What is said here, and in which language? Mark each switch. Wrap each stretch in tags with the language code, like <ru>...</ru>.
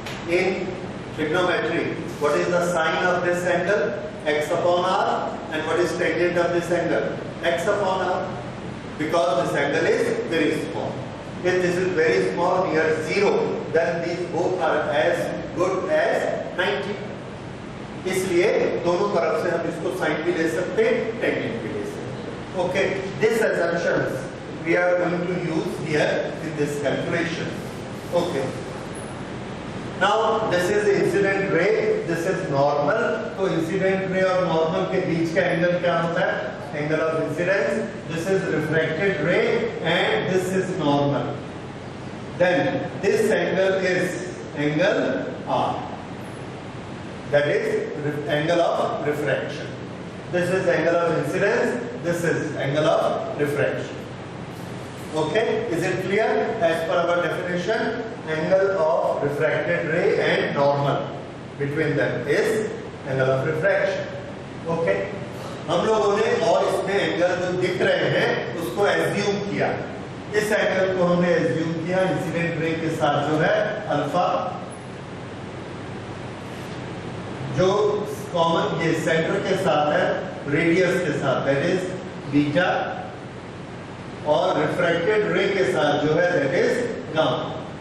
<en>In trigonometry, what is the sine of this angle? X upon r. And what is tangent of this angle? X upon r. Because this angle is very small. If this is very small, near 0, then these both are as good as 90।</en> <hi>इसलिए दोनों तरफ से हम इसको sign भी ले सकते हैं, टेंजेंट भी ले सकते हैं।</hi> <en>Okay, this assumptions we are going to use here in this calculation। Okay, now this is incident ray, this is normal।</en> <hi>तो incident ray और normal के बीच का एंगल क्या होता है?</hi> <en>Angle of incidence। This is refracted ray and this is normal। Then this angle is angle R, that is angle of refraction। This is angle of incidence, this is angle of refraction। Okay, is it clear? As per our definition, angle of refracted ray and normal between them is angle of refraction।</en> <hi>Okay, हम लोगों ने और इसमें angle जो दिख रहे हैं उसको एज्यूम किया। इस एंगल को हमने एज्यूम किया इंसिडेंट रे के साथ जो है अल्फा, जो कॉमन ये सेंटर के साथ है, रेडियस के साथ</hi> <en>that is</en> <hi>बीटा, और रिफ्रैक्टेड रे के साथ जो है दैट इज गामा।</hi>